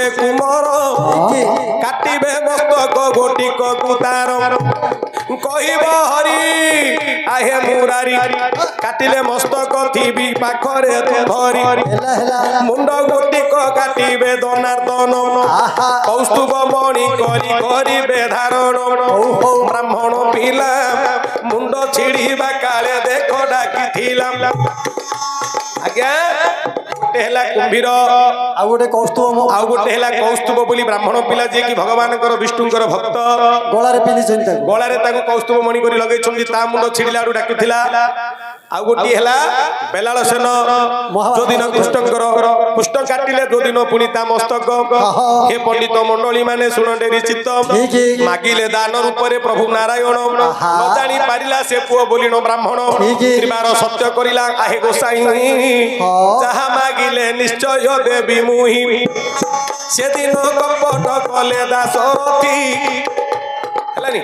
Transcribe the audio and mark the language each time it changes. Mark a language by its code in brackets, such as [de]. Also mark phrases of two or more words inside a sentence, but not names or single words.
[or] କୁମର କାଟିବେ ମସ୍ତକ ଗୋଟିକ କୁତାର କହିବ ହରି ଆହେ ମୁରାରି କାଟିଲେ ମସ୍ତକ ଥିବି ପାଖରେ ଧରି ମୁଣ୍ଡ ଗୋଟିକ କାଟିବେ ଦନାର୍ଦନ କୌସ୍ତୁଭ ମଣି କରି କରିବେ ଧାରଣ ବ୍ରାହ୍ମଣ ପିଲା ମୁଣ୍ଡ ଛିଡ଼ିବା କାଳେ ଦେଖ ଡାକିଛିଲାମ ଆଜ୍ଞା ଗୋଟେ ହେଲା କୁମ୍ଭୀର ଆଉ ଗୋଟେ କୌସ୍ତୁଭ ଆଉ ଗୋଟେ ହେଲା କୌସ୍ତୁଭ ବୋଲି ବ୍ରାହ୍ମଣ ପିଲା ଯିଏ କି ଭଗବାନଙ୍କର ବିଷ୍ଣୁଙ୍କର ଭକ୍ତ ଗଳାରେ ପିନ୍ଧିଛନ୍ତି ତାକୁ ଗଳାରେ ତାକୁ କୌସ୍ତୁଭ ମଣି କରି ଲଗେଇଛନ୍ତି ତା ମୁଣ୍ଡ ଛିଡ଼ିଲା ଆଡୁ ଡାକୁଥିଲା ଆଉ ଗୋଟିଏ ହେଲା ବେଲାଳ ସେନ ଯୋଉଦିନ କୃଷ୍ଣଙ୍କର କୃଷ୍ଣ କାଟିଲେ ଯୋଉଦିନ ପୁଣି ତା ମସ୍ତକ ହେ ପଣ୍ଡିତ ମଣ୍ଡଳୀ ମାନେ ଶୁଣ ଡେରି ଚିତ୍ତ ମାଗିଲେ ଦାନ ରୂପରେ ପ୍ରଭୁ ନାରାୟଣ ନ ଜାଣି ପାରିଲା ସେ ପୁଅ ବୋଲିଣ ବ୍ରାହ୍ମଣ ତ୍ରିବାର ସତ୍ୟ କରିଲା ଆହେ ଗୋସାଇଁ ଯାହା ମାଗିଲେ ନିଶ୍ଚୟ ଦେବି ମୁହିଁ ସେଦିନ କପଟ କଲେ ଦାସରଥୀ ହେଲାନି